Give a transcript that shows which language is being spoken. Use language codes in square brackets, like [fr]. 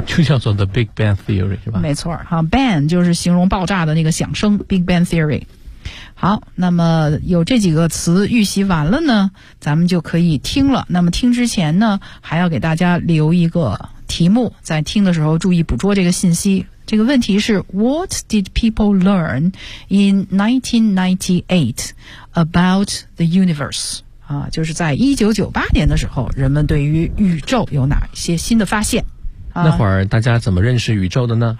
[zh] 就叫做 The Big Bang Theory， 是吧？没错哈， Bang 就是形容爆炸的那个响声， Big Bang Theory。好，那么有这几个词预习完了呢，咱们就可以听了。那么听之前呢，还要给大家留一个题目，在听的时候注意捕捉这个信息。这个问题是 [en] What did people learn in 1998 about the universe? [zh] 啊，就是在1998年的时候，人们对于宇宙有哪些新的发现？那会儿大家怎么认识宇宙的呢？